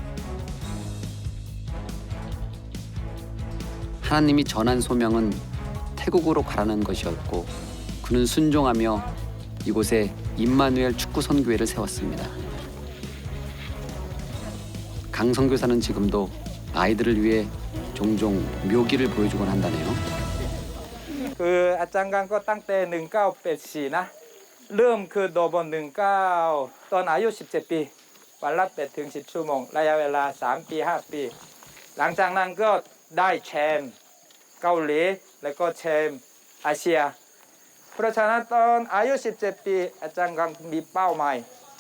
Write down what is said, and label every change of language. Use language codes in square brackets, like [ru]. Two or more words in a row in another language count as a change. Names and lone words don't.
[ko] 하나님이 전한 소명은 태국으로 가라는 것이었고 그는 순종하며 이곳에 임마누엘 축구 선교회를 세웠습니다. 강 선교사는 지금도 아이들을 위해 종종 묘기를 보여주곤 한다네요. [th] คืออาจารย์กันก็ตั้งแต่1984นะเริ่มคือโดบน19ตอนอายุ17ปีวันละ8ถึง10ชั่วโมงระยะเวลา3ปี5ปีหลังจากนั้นก็ได้ แชมป์เกาหลีแล้วก็แชมป์อาเซียเพราะฉะนั้นตอนอายุ17ปีอาจารย์กันมีเป้าหมายชั